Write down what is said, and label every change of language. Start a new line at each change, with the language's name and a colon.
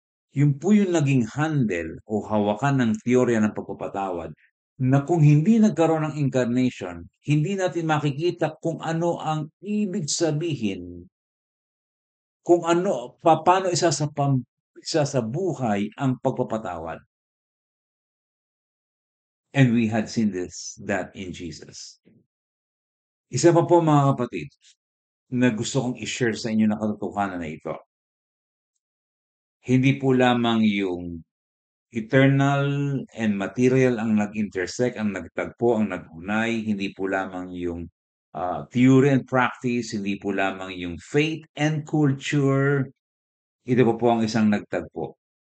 Filipino: Yun po yung naging handle o hawakan ng teorya ng pagpapatawad na kung hindi nagkaroon ng incarnation, hindi natin makikita kung ano ang ibig sabihin, kung ano, paano isasabuhay ang pagpapatawad.
English: And we had seen that in Jesus.
Filipino: Isa pa po mga kapatid na gusto kong i-share sa inyo na katotohanan na ito. Hindi po lamang yung
English: eternal and material
Filipino: ang nag-intersect, ang nagtagpo, ang nagunay, hindi po lamang yung
English: theory and practice,
Filipino: hindi po lamang yung
English: faith and culture,
Filipino: ito po ang isang nagtagpo.